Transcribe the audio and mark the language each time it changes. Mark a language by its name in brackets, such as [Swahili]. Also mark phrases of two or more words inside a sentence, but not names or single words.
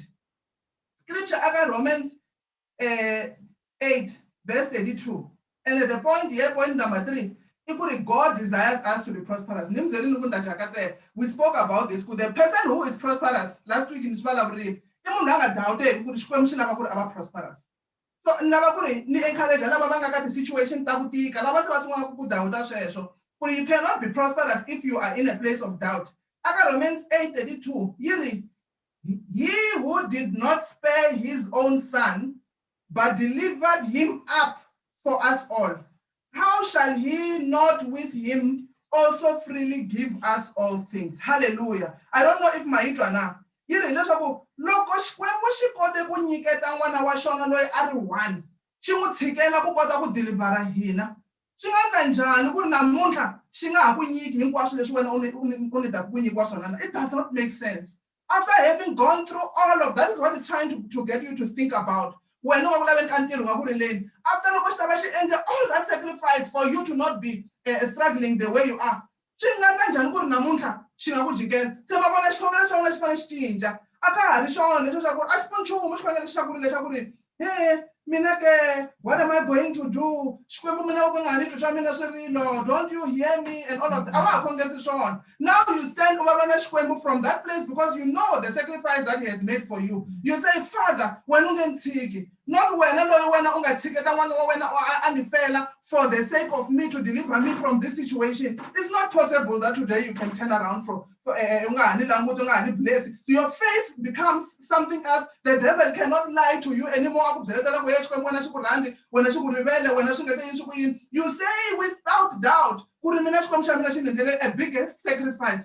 [English] Scripture Romans 8 verse 32. And at the point here, point number 3, God desires us to be prosperous. We spoke about this. The person who is prosperous last week in Swalabri, prosperous. [Tsonga] So lava ku ri ni encourage lava va nga ka ti-situation ta ku tika lava se va sungula ku dawuta sweswo ku ri [English] you cannot be prosperous if you are in a place of doubt. [Tsonga] Aka Romans 8:32 yi ri [English] he who did not spare his own son but delivered him up for us all, how shall he not with him also freely give us all things? Hallelujah. I don't know if [Tsonga] maitwa na yi ri leswaku loko Xikwembu xi kote ku nyiketa n'wana wa xona loyi a ri one xi n'wi tshikela ku kota ku delivera hina xi nga ta njhani ku ri namuntlha xi nga ha ku nyiki hinkwaswo leswi wena u nidaka ku nyikiwa swona na. [English] It does not make sense. After having gone through all of that is what it's trying to get you to think about. When you after [Tsonga] loko xi ta va xi endle [English] all that sacrifice for you to not be struggling the way you are, [Tsonga] xi nga endla njhani ku ri namuntlha xi nga ku jikela se va vona xikhongelo xa wena xi fanele xi cinca a ka ha ri xona leswi swa ku ri a xi foni nchumu xikhongelo xa ku ri leswaku ri mina ke [English] what am I going to do? [Tsonga] Xikwembu mina u nga ni twi swa mina swirilo, [English] don't you hear me and all of that. [Tsonga] A va ha khongesi swona. [English] Now you stand over Xikwembu from that place because you know the sacrifice that he has made for you. You say, Father, [Tsonga] wena u nge ni tshiki, not wena loyi wena u nga tshiketa n'wana wa wena a ni fela [English] for the sake of me to deliver me from this situation. It's not possible that today you can turn around from your faith becomes something else. The devil cannot lie to you anymore. You say without doubt, a biggest sacrifice.